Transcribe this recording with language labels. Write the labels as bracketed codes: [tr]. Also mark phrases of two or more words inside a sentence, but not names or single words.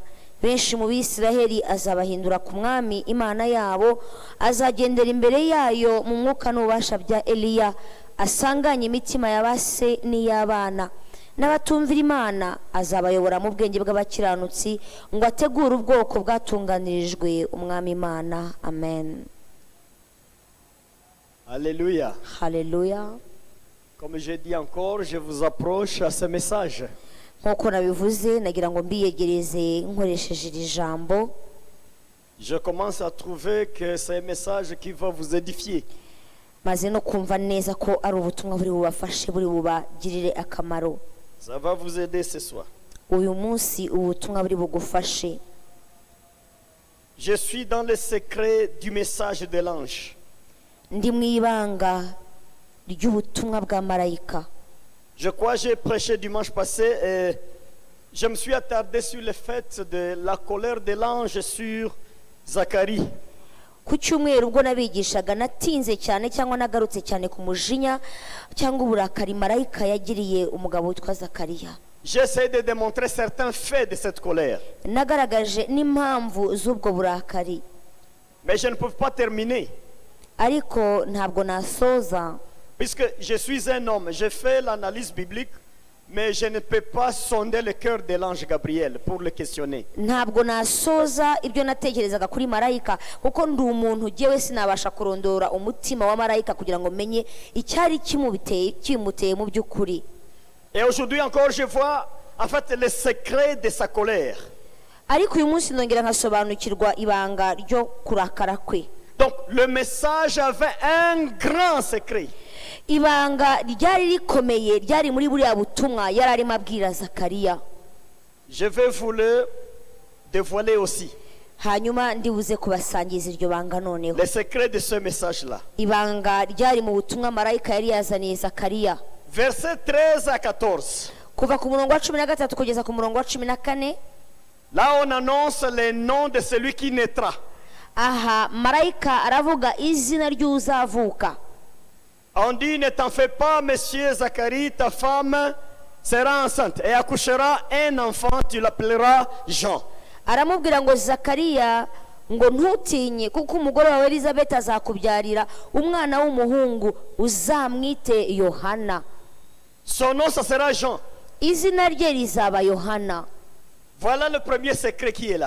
[rw] Benshi mu Bisiraheli azabahindura ku Mwami Imana yabo, azagendera imbere yayo mu mwuka n'ububasha bya Eliya, asanganye imitima y'abase n'iy'abana. N'abatumvira Imana azabayobora mu bwenge bw'abakiranutsi, ngo ategure ubwoko bwatunganirijwe Umwami Imana. Amen. [fr] Alléluia. [rw] Haleluya. [fr] Comme je dis encore, je vous approche à ce message. [rw] Nk'uko nabivuze, nagira ngo mbiyegereze nkoresheje iri jambo. [fr] Je commence à trouver que c'est un message qui va vous édifier. [rw] Maze no kumva neza ko ari ubutumwa buri bubafashe, buri bubagirire akamaro. [fr] Ça va vous aider ce soir. [rw] Uyu munsi ubutumwa buri bugufashe. [fr] Je suis dans le secret du message de l'ange. [rw] Ndi mu ibanga ry'ubutumwa bwa marayika. [fr] Je crois que j'ai prêché dimanche passé et je me suis attardé sur le fait de la colère de l'ange sur Zacharie. [rw] Ku cyumweru ubwo nabigishaga natinze cyane cyangwa nagarutse cyane ku mujinya cyangwa uburakari marayika yagiriye umugabo witwa Zakariya. [fr] J'essaie de démontrer certains faits de cette colère. [rw] Nagaragaje n'impamvu z'ubwo burakari. [fr] Mais je ne peux pas terminer. [rw] Ariko ntabwo nasoza. [fr] Puisque je suis un homme, je fais l'analyse biblique, mais je ne peux pas sonder le cœur de l'ange Gabriel pour le questionner. [rw] Ntabwo nasoza ibyo natekerezaga kuri marayika, kuko ndi umuntu jewe sinabasha kurondora umutima wa marayika kugira ngo menye icyari kimuteye mu by'ukuri. [fr] Et aujourd'hui encore, je vois en fait le secret de sa colère. [rw] Ariko uyu munsi nongera nkasobanukirwa ibanga ryo kurakara kwe. [fr] Donc le message avait un grand secret. [rw] Ibanga ryari rikomeye ryari muri buriya butumwa yari arimo abwira Zakariya. [fr] Je vais vous le dévoiler aussi. [rw] Hanyuma ndibuze kubasangiza iryo banga noneho. [fr] Le secret de ce message-là. [rw] Ibanga ryari mu butumwa marayika yari yazaniye Zakariya. [fr] Verset 13 à 14. [rw] Kuva ku murongo wa 13 kugeza ku murongo wa 14. [fr] Là on annonce le nom de celui qui naîtra. [rw] Aha marayika aravuga izina ry'uzavuka. [fr] On dit: ne t'en fais pas, monsieur Zacharie, ta femme sera enceinte et accouchera un enfant, tu l'appelleras Jean. [rw] Aramubwira ngo Zakariya ngo ntutinye, kuko umugore wawe Elizabeth azakubyarira umwana w'umuhungu, uzamwite Yohana. [fr] Son nom, ça sera Jean. [rw] Izina rye rizaba Yohana. [fr] Voilà le premier secret qui est là.